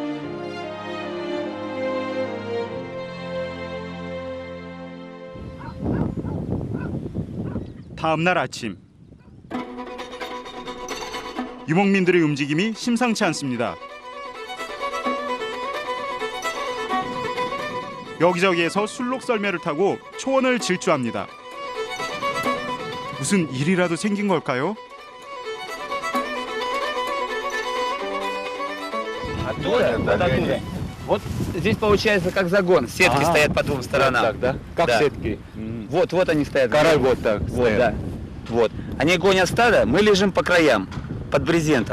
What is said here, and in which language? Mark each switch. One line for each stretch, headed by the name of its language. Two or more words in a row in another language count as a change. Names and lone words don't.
Korean: 다음 날 아침, 유목민들의 움직임이 심상치 않습니다. 여기저기에서 술록 썰매를 타고 초원을 질주합니다. 무슨 일이라도 생긴 걸까요?
Russian: Оттуда? Оттуда. Вот здесь получается как загон. Сетки стоят по двум сторонам. Так, да? Как Да. сетки? Вот они стоят. Король вот так Вот, стоят. да. Вот. Они гонят стадо, мы лежим по краям, под брезентом.